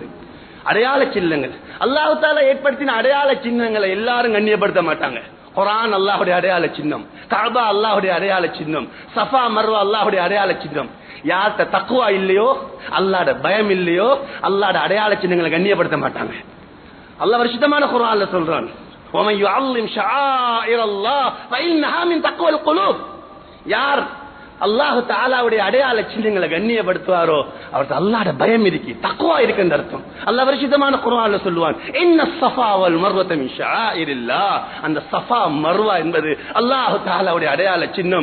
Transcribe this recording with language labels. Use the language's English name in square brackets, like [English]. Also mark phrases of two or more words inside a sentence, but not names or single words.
[Tamil] அடையாள சின்னங்கள் [Arabic] الله تعالى [Tamil] ஏற்படுத்தின அடையாள சின்னங்களை எல்லாரும் கண்ணியப்படுத்த மாட்டாங்க. குர்ஆன் அல்லாஹ்வுடைய அடையாள சின்னம், கஅபா அல்லாஹ்வுடைய அடையாள சின்னம், சஃபா மர்வா அல்லாஹ்வுடைய அடையாள சின்னம். யார்கிட்ட தக்வா இல்லையோ, அல்லாஹ்வுடைய பயம் இல்லையோ, அல்லாஹ்வுடைய அடையாள சின்னங்களை கண்ணியப்படுத்த மாட்டாங்க. அல்லாஹ் பரிசுத்தமான குர்ஆன்ல சொல்றான், [Arabic] وَمَن يُعَظِّمْ شَعَائِرَ اللَّهِ فَإِنَّهَا مِن تَقْوَى الْقُلُوبِ. [Tamil] யார் அல்லாஹ் தஆலாவுடைய அடையாள சின்னங்களை கண்ணியப்படுத்துவாரோ அவருக்கு அல்லாஹ்வுடைய பயம் இருக்கு, தக்வா இருக்குன்ற அர்த்தம். அல்லாஹ் பரிசுத்தமான குர்ஆன்ல சொல்லுவான், [Arabic] إن الصفا والمروة من شعائر الله. [Tamil] அந்த ஸஃபா மர்வா என்பது அல்லாஹ் தஆலாவுடைய அடையாள சின்னம்.